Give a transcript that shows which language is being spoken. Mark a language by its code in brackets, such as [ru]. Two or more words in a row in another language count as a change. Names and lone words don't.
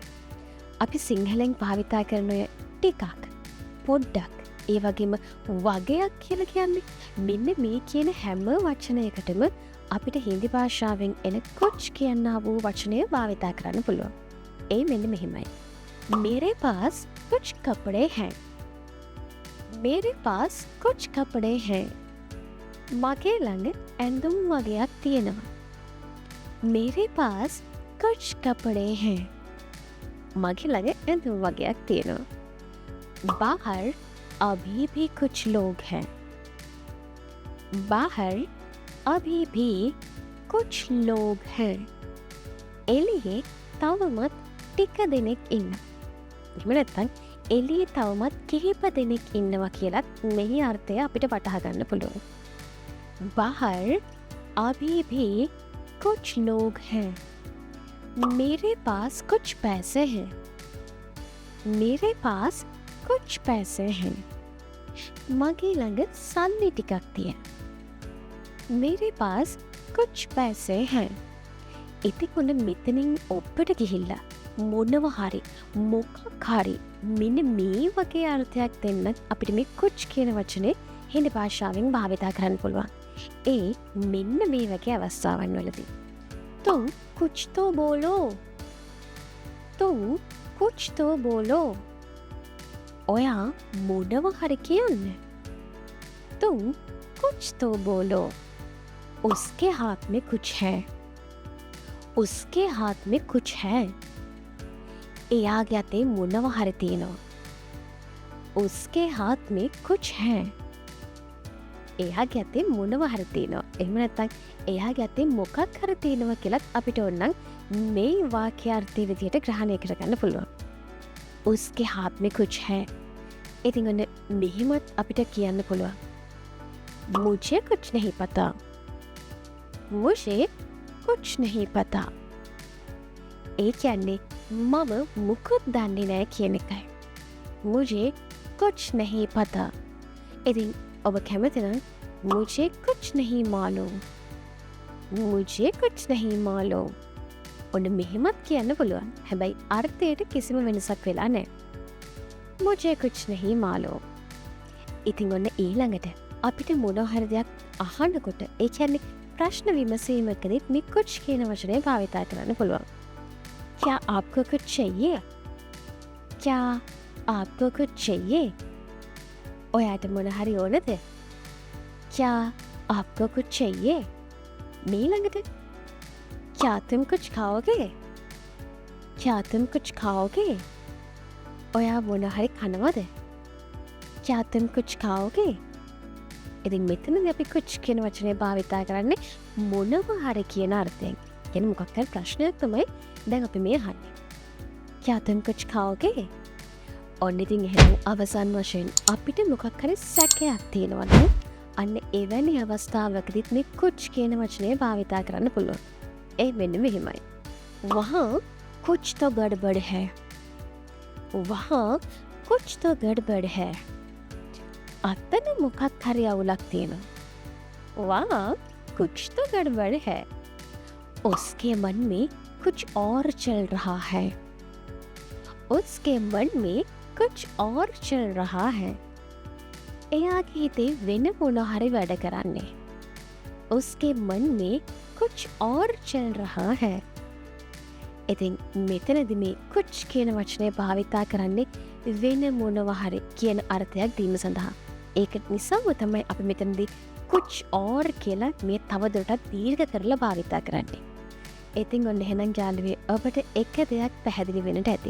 [si] අපි සිංහලෙන් භාවිතා කරන ඔය ටිකක් පොඩ්ඩක් ඒ වගේම වගයක් කියලා කියන්නේ මෙන්න මේ කියන හැම වචනයකටම අපිට හින්දි භාෂාවෙන් එන කුච් කියනා වූ වචනය භාවිතා කරන්න පුළුවන්. ඒ මෙන්න මෙහෙමයි. [hi] मेरे पास कुछ कपड़े हैं. मेरे पास कुछ कपड़े हैं. [si] මගේ ළඟ ඇඳුම් වගයක් තියෙනවා. [hi] मेरे पास कुछ कपड़े हैं. [si] මගේ ළඟ ඇඳුම් වගයක් තියෙනවා. [hi] बाहर अभी भी कुछ लोग हैं. बाहर अभी भी कुछ लोग हैं. [si] එළියේ තවමත් ටික දෙනෙක් ඉන්නවා. එහෙම නැත්නම් එළියේ තවමත් කිහිප දෙනෙක් ඉන්නවා කියලත් මෙහි අර්ථය අපිට වටහා ගන්න පුළුවන්. [hi] बाहर अभी भी कुछ लोग हैं. मेरे पास कुछ पैसे हैं. मेरे पास कुछ पैसे हैं. [si] मगे ළඟ සල්ලි ටිකක් තියෙනවා. [hi] मेरे पास कुछ पैसे हैं. [si] ඉතින් ඔන්න මෙතනින් ඔබට ගිහිල්ලා මොනවා හරි මොකක් හරි මෙන්න මේ වගේ අර්ථයක් දෙන්න අපිට මේ කුච් කියන වචනේ හින්දි භාෂාවෙන් භාවිතා කරන්න පුළුවන්. ඒ මෙන්න මේ වගේ අවස්ථාවන් වලදී. [hi] तुम कुछ तो बोलो. तुम कुछ तो बोलो. [si] ඔයා මොනවා හරි කියන්න. [hi] तुम कुछ तो बोलो. उसके हाथ में कुछ है. उसके हाथ में कुछ है. [si] එයාගේ අතේ මොනවා හරි තියෙනවා. [hi] उसके हाथ में कुछ है. [si] එයාගේ අතේ මොනවා හරි තියෙනවා. එහෙම නැත්නම් එයාගේ අතේ මොකක් හරි තියෙනවා කියලත් අපිට ඕනනම් මේ වාක්‍යාර්ථය විදිහට ග්‍රහණය කරගන්න පුළුවන්. [hi] उसके हाथ में कुछ है. [si] ඉතින් ඔන්න මෙහෙමත් අපිට කියන්න පුළුවන්. [hi] मुझे कुछ नहीं पता. मुझे कुछ नहीं पता. [si] ඒ කියන්නේ මම මුකුත් දන්නේ නැහැ කියන එකයි. [hi] मुझे कुछ नहीं पता. [si] ඉතින් ඔබ කැමති නම් [hi] मुझे कुछ नहीं मालूम. मुझे कुछ नहीं मालूम. [si] ඔන්න මෙහෙමත් කියන්න පුළුවන්. හැබැයි අර්ථයට කිසිම වෙනසක් වෙලා නැහැ. [hi] मुझे कुछ नहीं मालूम. [si] ඉතින් ඔන්න ඊළඟට අපිට මොනවා හරි දෙයක් අහනකොට ඒ කියන්නේ ප්‍රශ්න විමසීමකදී මේ කුච් කියන වචනය භාවිතා කරන්න පුළුවන්. [hi] क्या आपको कुछ चाहिए? क्या आपको कुछ चाहिए? [si] ඔයාට මොන හරි ඕනද? [hi] क्या आपको कुछ चाहिए? ඊළඟට क्या तुम कुछ खाओगे? क्या तुम कुछ खाओगे? [si] ඔයා මොන හරි කනවද? [hi] क्या तुम कुछ खाओगे? [si] ඉතින් මෙතනදී අපි කුච් කියන වචනේ භාවිතා කරන්නේ මොනවා හරි කියන අර්ථයෙන්. කියන්නේ මොකක් හරි ප්‍රශ්නයක් තමයි දැන් අපි මේ අහන්නේ. [hi] क्या तुम कुछ खाओगे? [si] ඔන්න ඉතින් එහෙනම් අවසන් වශයෙන් අපිට මොකක් හරි සැකයක් තියෙනවනම් අන්න එවැනි අවස්ථාවකදීත් මේ කුච් කියන වචනය භාවිතා කරන්න පුළුවන්. ඒ මෙන්න මෙහෙමයි. [hi] වහා कुछ तो गड़बड़ है. वहाँ कुछ तो गड़बड़ है. [si] අතන මොකක් හරි අවුලක් තියෙනවා. [hi] वहाँ कुछ तो गड़बड़ है. उसके मन में कुछ और चल रहा है. उसके मन में कुछ और चल रहा है. [si] එයාගේ හිතේ වෙන මොන හරි වැඩ කරන්නේ. [hi] उसके मन में कुछ और चल रहा है. [si] ඉතින් මෙතනදි මේ කුච් කියන වචනය භාවිතා කරන්නේ වෙන මොනවා හරි කියන අර්ථයක් දීම සඳහා. ඒක නිසාම තමයි අපි මෙතනදි [hi] कुछ और [si] කියලා මේ තවදුරටත් දීර්ඝ කරලා භාවිතා කරන්නේ. ඉතින් ඔන්න එහෙනම් යාළුවේ ඔබට එක දෙයක් පැහැදිලි වෙන්නට ඇති.